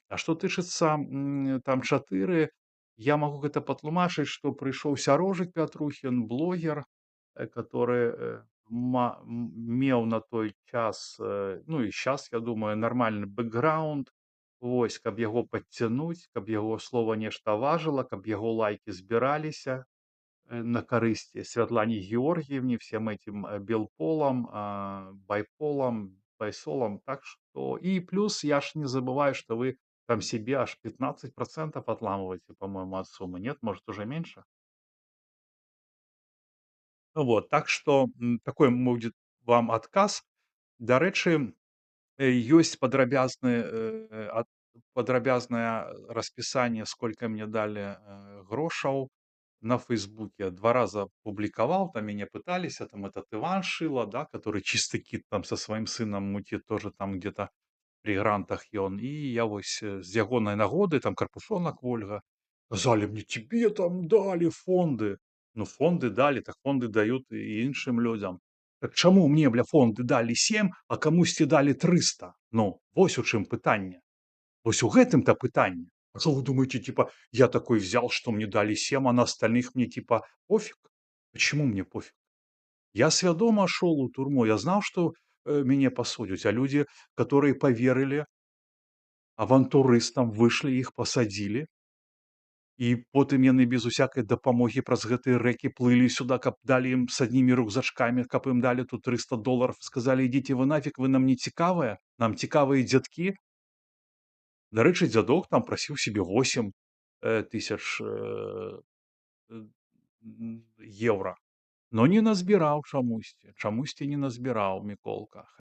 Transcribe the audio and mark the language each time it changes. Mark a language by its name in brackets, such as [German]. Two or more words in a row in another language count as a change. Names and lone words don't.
[Belarusian] А што тычыцца там 4, я магу гэта патлумачыць, што прыйшоў Сярожык Пятрухін, блогер, который меў на той час, ну і сейчас, я думаю, нармальны бэкграунд, вось, каб яго падцянуць, каб яго слова нешта важыла, каб яго лайки збіраліся на карысць Святлане Георгиевне, [Russian] всем этим белполам, байполам, байсолам. Так что и плюс я ж не забываю, что вы там себе аж 15% отламываете, по-моему, от суммы. Нет, может, уже меньше? Ну вот, так что такой будет вам адказ. [Belarusian] Дарэчы, ёсць падрабязнае распісанне, сколько мне далі грошаў на Фейсбуке. [Russian] 2 раза публиковал, там меня пытались, там этот Иван Шила, да, который чистый кит там со своим сыном мутит, тоже там где-то при грантах ён. [Belarusian] И я вось з ягонай нагоды, там Карпушонок Ольга, казали мне, [Russian] тебе там дали фонды. Ну, фонды дали, так фонды дают и іншым людям. [Belarusian] Так чаму мне, бля, фонды далі 7, а камусьці далі 300? Ну, вось у чым пытанне. Вось у гэтым-то пытанне. [Russian] А что вы думаете, типа, я такой взял, что мне дали 7, а на остальных мне типа пофиг? Почему мне пофиг? Я свядома шел у турму, я знал, что мяне пасудзяць, а люди, которые поверили авантурыстам, вышли, их посадили, [Belarusian] і потым яны без усякай дапамогі праз гэтыя рэкі плылі сюда, каб далі ім с аднімі рюкзачкамі, каб ім далі тут $300, сказали, [Russian] ідите вы нафиг, [Belarusian] вы нам не цікавыя, нам цікавыя дзядкі. Дарэчы, дзядок там прасіў себе 8 тысяч евро, но не назбіраў чамусьці не назбіраў Міколка.